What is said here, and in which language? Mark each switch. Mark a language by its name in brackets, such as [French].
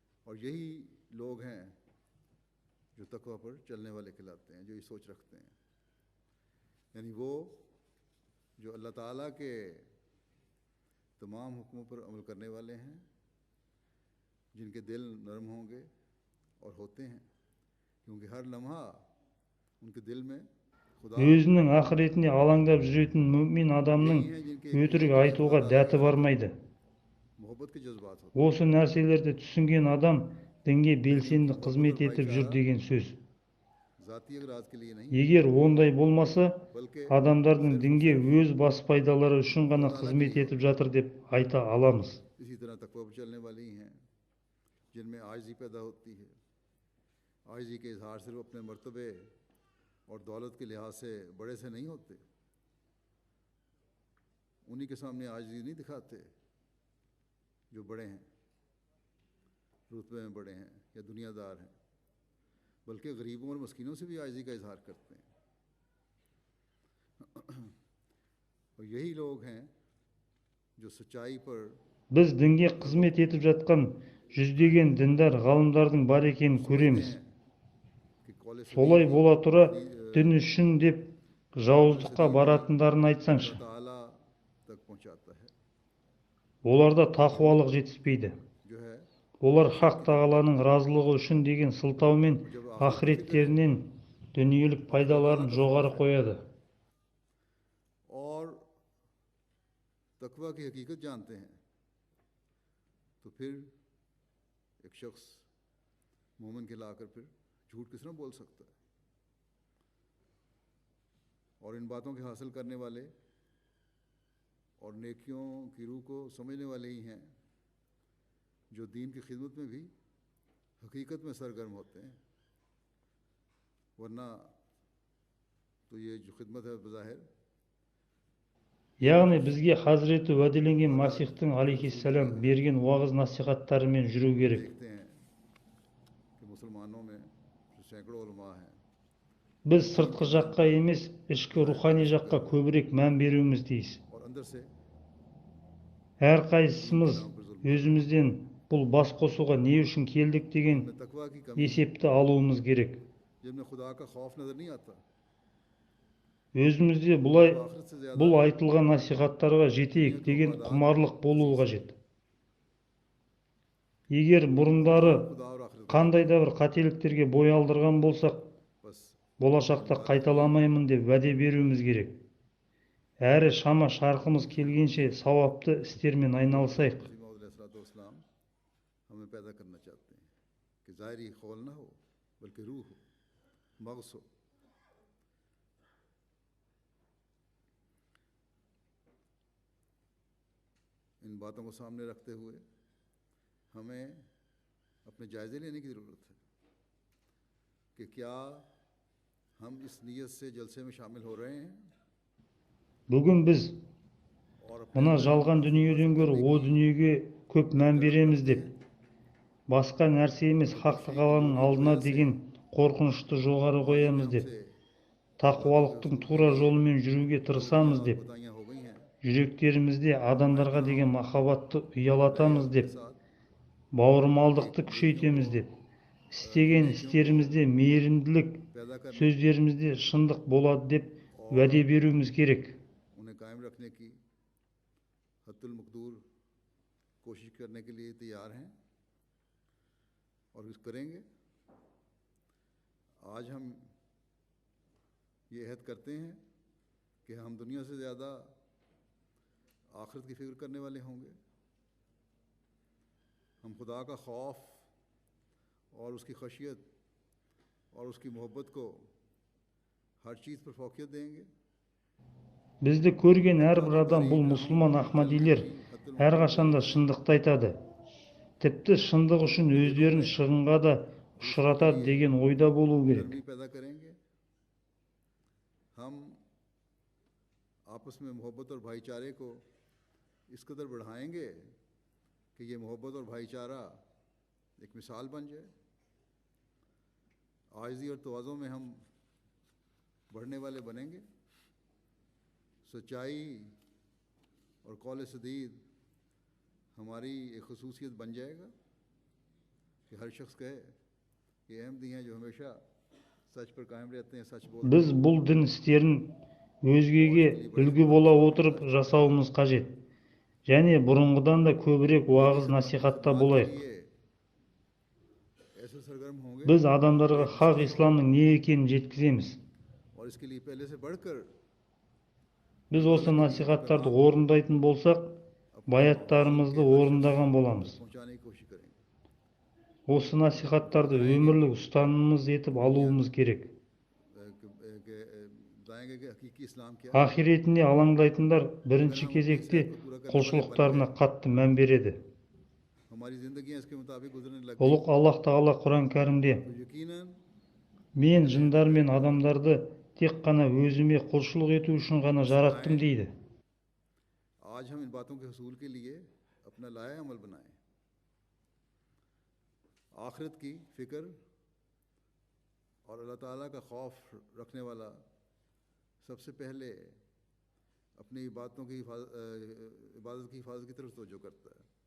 [Hindi] और यही लोग हैं जो तकवा पर चलने वाले कहलाते हैं, जो ये सोच रखते हैं. यानी वो जो अल्लाह ताला के तमाम हुक्मों पर अमल करने वाले हैं, जिनके दिल नरम होंगे और होते हैं, क्योंकि हर लम्हा उनके दिल में [Kazakh] Өзінің ақыретіне алаңдап жүретін мүмин адамның өтірік айтуға дәті бармайды. [Hindi] मोहब्बत के जज्बात होते [Kazakh] Осы нәрселерді түсінген адам дінге белсенді қызмет етіп жүр деген сөз. [Hindi] हैं. ज़ाती अगराज के लिए नहीं [Kazakh] Егер ондай болмаса, [Hindi] बल्कि [Kazakh] адамдардың дінге өз бас пайдалары үшін ғана қызмет етіп жатыр деп айта аламыз. [Hindi] इसी तरह तकवा पर चलने वाली हैं जिनमें आजिज़ी पैदा होती है. आजिज़ी के इजहार सिर्फ अपने मर्तबे और दौलत के लिहाज से बड़े से नहीं होते. उन्हीं के सामने आजिज़ी नहीं दिखाते जो बड़े हैं, रुतबे में बड़े हैं या दुनियादार हैं, बल्कि गरीबों और मस्कीनों से भी आजिज़ी का इजहार करते हैं. और यही लोग हैं जो सच्चाई पर [Kazakh] Біз дінге қызмет етіп жатқан жүздеген діндар ғалымдардың бар екенін көреміз. [Hindi] कि कौले [Kazakh] Солай бола тұра дін үшін деп жауыздыққа баратындарын айтсаңшы. [Hindi] ताला तक पहुँचाता है [Kazakh] Оларда тақуалық жетіспейді. [Hindi] जो है [Kazakh] олар хақ тағаланың разылығы үшін деген сылтаумен ақыреттерінен дүниелік пайдаларын жоғары қояды. [Hindi] और तकवा की हकीकत जानते हैं तो फिर एक शख्स मोमिन के लाकर फिर झूठ किस तरह बोल सकता है। और इन बातों के हासिल करने वाले और नेकियों की रूह को समझने वाले ही हैं जो दीन की खिदमत में भी हकीकत में सरगर्म होते हैं, वरना तो ये जो खिदमत है बज़ाहिर [Kazakh] яғни бізге Хазіреті уәделенген Масихтың алейхиссалам берген уағыз насихаттарымен жүру керек. [Hindi] देखते हैं कि मुसलमानों में सैकड़ों उलमा हैं [Kazakh] Біз сыртқы жаққа емес, ішкі рухани жаққа көбірек мән беруіміз тиіс. [Hindi] और अंदर से [Kazakh] Әрқайсымыз өзімізден бұл бас қосуға не үшін келдік деген [Hindi] तकवा की कमी [Kazakh] есепті алуымыз керек. [Hindi] जिनमें खुदा का खौफ नजर नहीं आता, [Kazakh] Өзімізде [Hindi] आखिरत से ज्यादा [Kazakh] бұл айтылған насихаттарға жетейік деген құмарлық болуы қажет. Егер бұрындары [Hindi] खुदा और आखिरत [Kazakh] қандай да бір қателіктерге бой алдырған болсақ, [Hindi] बस [Kazakh] болашақта қайталамаймын деп уәде беруіміз керек. Әрі шама шарқымыз келгенше сауапты істермен айналысайық. [Hindi] मसीह हमें पैदा करना चाहते हैं कि ज़ाहिरी खौल ना हो बल्कि रूह हो, मग़ज़ हो। इन बातों को सामने रखते हुए हमें अपने जायज़े लेने की ज़रूरत है कि क्या हम इस नीयत से जलसे में शामिल हो रहे हैं [Kazakh] Бүгін біз [Hindi] और [Kazakh] мына жалған дүниеден гөрі о дүниеге көп мән береміз деп, басқа нәрсе емес хақ тағаланың алдына деген қорқынышты жоғары қоямыз деп, тақуалықтың тура жолымен жүруге тырысамыз деп, [Hindi] बताइयाँ हो गई हैं [Kazakh] жүректерімізде адамдарға деген махаббатты ұялатамыз деп, бауырмалдықты күшейтеміз деп, істеген істерімізде мейірімділік, [Hindi] पैदा कर [Kazakh] сөздерімізде шындық болады деп уәде беруіміз керек. [Hindi] उन्हें कायम रखने की हद्दुल मक़दूर कोशिश करने के लिए तैयार हैं और इस करेंगे। आज हम ये अहद करते हैं कि हम दुनिया से ज़्यादा आखिरत की फ़िक्र करने वाले होंगे। हम खुदा का खौफ और उसकी खशियत और उसकी मोहब्बत को हर चीज़ पर फौकियत देंगे। [Kazakh] Бізді көрген әрбір адам бұл мұсылман ахмадилер әрқашанда шындықты айтады. Тіпті шындық үшін өздерін шығынға да ұшыратады деген ойда болу керек. [Hindi] गर्मी पैदा करेंगे। हम आपस में मोहब्बत और भाईचारे को इस कदर बढ़ाएंगे कि ये मोहब्बत और भाईचारा एक मिसाल बन जाए। आजिज़ी और तवाज़ुन में हम बढ़ने वाले बनेंगे। सच्चाई और कौल सदीद हमारी एक खसूसियत बन जाएगा कि हर शख्स कहे ये अहमदी हैं जो हमेशा सच पर कायम रहते हैं, सच बोलते [Kazakh] Біз бұл дін істерін өзгеге үлгі бола отырып жасауымыз қажет. Және бұрынғыдан да көбірек уағыз насихатта болайық. [Hindi] हैं। ऐसे सरगर्म होंगे [Kazakh] Біз адамдарға хақ исламның не екенін жеткіземіз. [Hindi] और इसके लिए पहले से बढ़कर [Kazakh] Біз осы насихаттарды орындайтын болсақ, баяттарымызды орындаған боламыз. [Hindi] पहुंचाने की कोशिश करेंगे। [Kazakh] Осы насихаттарды өмірлік ұстанымымыз етіп алуымыз керек. [Hindi] बताएंगे कि हकीकी इस्लाम क्या है। [Kazakh] Ақиретіне алаңдайтындар бірінші кезекте құлшылықтарына қатты мән береді. [Hindi] हमारी ज़िंदगियाँ इसके मुताबिक गुजरने लग [Kazakh] Ұлық Аллах Тағала Құран кәрімде [Hindi] तो यकीनन [Kazakh] мен жындар мен адамдарды тек қана өзіме құлшылық ету үшін ғана жараттым дейді. [Hindi] आज हम इन बातों के हसूल के लिए अपना लाया अमल बनाएं। आखिरत की फ़िक्र और अल्लाह ताला का खौफ रखने वाला सबसे पहले अपनी इबादत की हिफाजत की तरफ तवज्जो करता है।